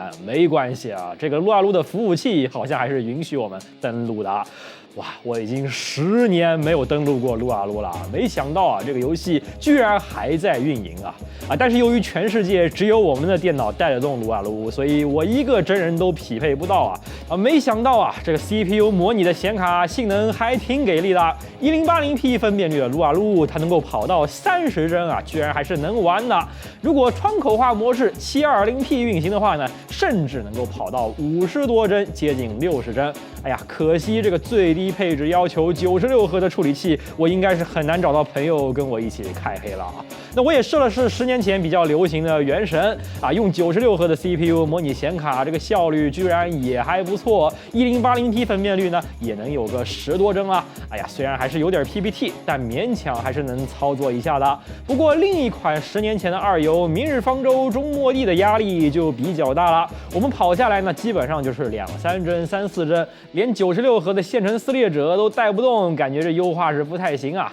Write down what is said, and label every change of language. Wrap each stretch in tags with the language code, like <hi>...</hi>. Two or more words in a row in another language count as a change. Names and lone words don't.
<zh>沒關係啊，這個撸啊擼的服務器好像還是允許我們登錄的。哇，我已經10年沒有登錄過撸啊擼了，沒想到啊，這個遊戲居然還在運營啊！但是由於全世界只有我們的電腦帶得動撸啊擼，所以我一個真人都匹配不到啊！沒想到啊，這個 CPU 模擬的顯卡性能還挺給力的，1080P 分辨率的撸啊擼它能夠跑到30幀啊，居然還是能玩的。如果窗口化模式720P 運行的話呢，甚至能夠跑到50多幀，接近60幀。哎呀，可惜這個最低配置要求96核的處理器，我應該是很難找到朋友跟我一起開黑了。那我也試了試10年前比較流行的原神啊，用96核的 CPU 模擬顯卡，這個效率居然也還不錯，1080P 分辨率呢也能有個10多幀啊。哎呀，雖然還是有點 PPT，但勉強還是能操作一下的。不過另一款10年前的二遊《明日方舟：終末地》的壓力就比較大了，我們跑下來呢，基本上就是2、3幀、3、4幀，連96核的線程撕裂者都帶不動，感覺這優化是不太行啊。</zh>